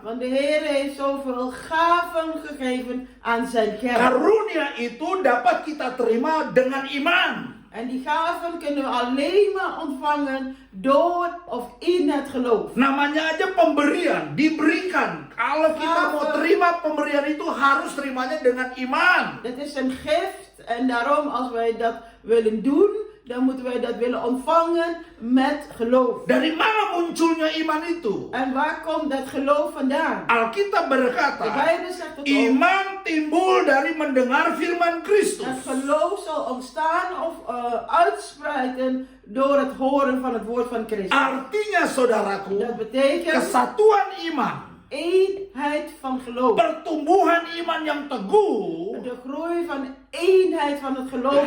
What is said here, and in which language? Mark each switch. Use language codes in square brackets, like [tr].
[nl] Want de Heer heeft zoveel gaven gegeven aan zijn kerk. [id] Karunia itu dapat kita terima dengan iman. [nl] En die gaven kunnen we alleen maar ontvangen door of in het geloof. [id] Namanya aja pemberian, diberikan. Kalau kita mau terima pemberian itu harus terimanya dengan iman. [nl] Het is een gift en daarom als wij dat willen doen, dan moeten wij dat willen ontvangen met geloof. [id] Dari mana munculnya iman itu? [nl] En waar komt dat geloof vandaan? [id] Alkitab [nl] De [id] berkata, [nl] Bijbel zegt het ook. [id] iman timbul dari mendengar firman Kristus. [nl] Het geloof zal ontstaan of uitspreiden door het horen van het woord van Christus. [id] Artinya saudaraku, [nl] Dat betekent [id] kesatuan iman, [nl] eenheid van geloof. [id] pertumbuhan iman yang teguh [nl] De groei van eenheid van het geloof